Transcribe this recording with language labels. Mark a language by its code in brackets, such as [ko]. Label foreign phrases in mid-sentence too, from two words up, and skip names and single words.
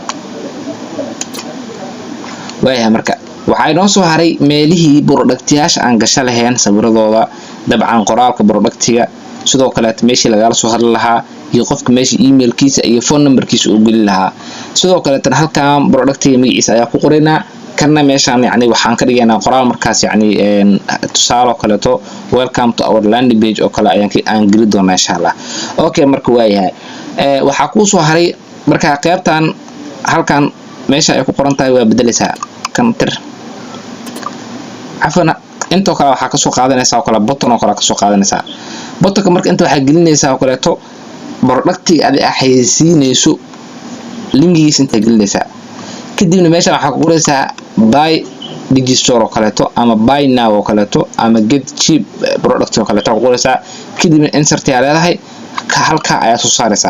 [so] waayahay marka waxay noo soo haray meelihii productyaasha aan gasho lahayn sawiradooda. dabcan qoraalka productiga sidoo kale meeshii laga soo hadli lahaa iyo qofka meeshii emailkiisa iyo [en] phone numberkiisa [so] uu gelin lahaa. sidoo kale tan halkan productiga magaciisa ayaa ku qoraynaa kana meeshaan yani waxaan ka dhigaynaa qoraal markaas yani tusaale kaleeto [en] welcome to our landing page [so] oo kale aan geli doonaa insha Allah. okay marka waayahay waxa ku soo haray marka qaybtan halkan meesha ay ku qoran tahay waa bedelaysaa kan tir afana inta kale waxa ka soo qaadanaysaa oo kale button oo kale ka soo qaadanaysaa. buttonka marka inta waxa gelinaysaa oo kaleeto productiga aad xayeysiinayso linkigiisa inta gelinaysaa kadibna meesha waxa ku qoraysaa [en] buy digistore [so] oo kaleeto ama [en] buy now [so] oo kaleeto ama [en] get cheap product [so] oo kaleeto ku qoraysaa kadibna insert ayaa leedahay halka ayaa soo saaraysaa.